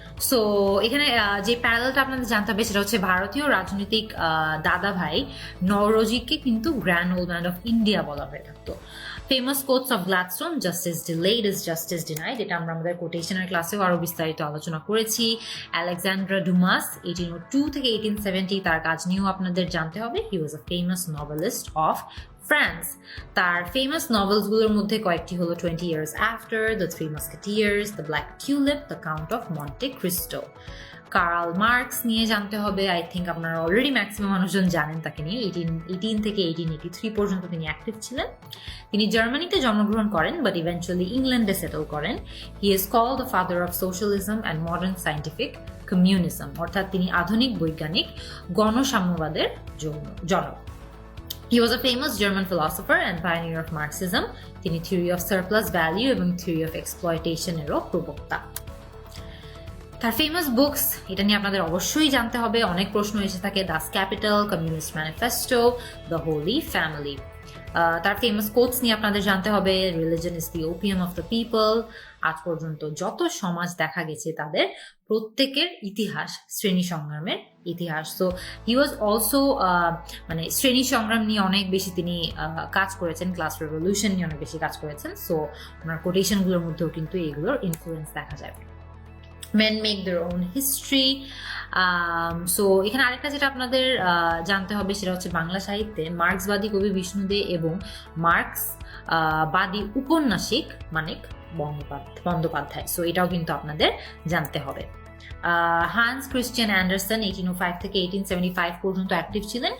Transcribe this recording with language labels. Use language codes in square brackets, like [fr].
[bn] So এখানে যে প্যারালেলটা আপনাদের জানতে হবে সেটা হচ্ছে ভারতীয় রাজনৈতিক দাদা ভাই নওরোজিকে কিন্তু grand old man of India বলা হয়ে থাকতো। Famous quotes of Gladstone, [en] justice delayed is justice denied, [bn] এটা আমরা আমাদের কোটেশনের ক্লাসেও আরো বিস্তারিত আলোচনা করেছি। আলেকজান্ড্রা ডুমাস 1802 থেকে 1870 তার কাজ নিয়েও আপনাদের জানতে হবে। [en] He was a famous novelist of France. [bn] তার ফেমাস নভেলসগুলোর মধ্যে কয়েকটি হলো 20 Years After, The Three Musketeers, The Black Tulip, The Count of Monte Cristo। Karl Marx নিয়ে জানতে হবে। আই থিঙ্ক আপনারা অলরেডি ম্যাক্সিমাম মানুষজন জানেন তাকে নিয়ে। 1818 থেকে 1883 পর্যন্ত তিনি অ্যাক্টিভ ছিলেন। তিনি জার্মানিতে জন্মগ্রহণ করেন বাট ইভেন্চুয়ালি ইংল্যান্ডে সেটেল করেন। [en] he is called the father of socialism and modern scientific communism, [bn] অর্থাৎ তিনি আধুনিক বৈজ্ঞানিক গণসাম্যবাদের জনক। [en] He was a famous German philosopher and pioneer of Marxism. [bn] তিনি থিওরি অফ সারপ্লাস ভ্যালু এবং থিওরি অফ এক্সপ্লয়টেশন এরও প্রবক্তা। তার ফেমাস বুকস, এটা নিয়ে আপনাদের অবশ্যই জানতে হবে, অনেক প্রশ্ন এসে থাকে। Das capital, communist manifesto, the Holi family. তার ফেমাস কোটস নিয়ে আপনাদের জানতে হবে। [en] Religion is the opium of the people. [bn] আজ পর্যন্ত যত সমাজ দেখা গেছে তাদের প্রত্যেকের ইতিহাস শ্রেণী সংগ্রামের ইতিহাস। সো হি ওয়াজ অলসো মানে শ্রেণী সংগ্রাম নিয়ে অনেক বেশি তিনি কাজ করেছেন, ক্লাস রেভলিউশন নিয়ে অনেক বেশি কাজ করেছেন। সো ওনার কোটেশনগুলোর মধ্যেও কিন্তু এগুলোর ইনফ্লুয়েন্স দেখা যায়। [en] Men make their own history. [bn] So এখানে আরেকটা যেটা আপনাদের জানতে হবে সেটা হচ্ছে বাংলা সাহিত্যে মার্ক্সবাদী কবি বিষ্ণু দে এবং মার্ক্সবাদী উপন্যাসিক মানিক বন্দ্যোপাধ্যায়। সো এটাও কিন্তু আপনাদের জানতে হবে। হান্স ক্রিশ্চিয়ান অ্যান্ডারসন 1805 থেকে 1875 পর্যন্ত অ্যাক্টিভ ছিলেন।